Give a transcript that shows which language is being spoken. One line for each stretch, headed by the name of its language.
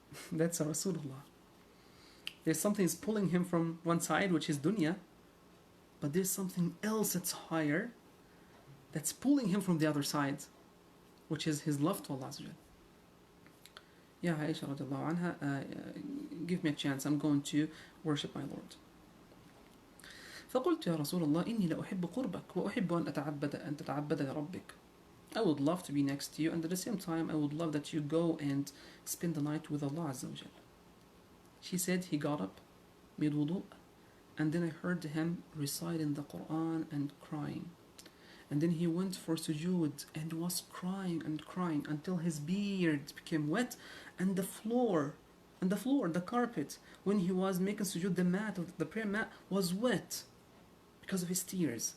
English: That's a Rasulullah. There's something is pulling him from one side, which is dunya, but there's something else that's higher that's pulling him from the other side, which is his love to Allah. Ya Aisha radiallahu anha, give me a chance, I'm going to worship my Lord.
Arabic: فقلت يا رسول الله إني لأحب قربك وأحب أن تتعبد لربك.
English: I would love to be next to you, and at the same time I would love that you go and spend the night with Allah Azza wa Jalla. She said he got up, made wudu, and then I heard him reciting the Quran and crying. And then he went for sujood and was crying and crying until his beard became wet, and the floor, the carpet, when he was making sujood, the mat, the prayer mat was wet because of his tears.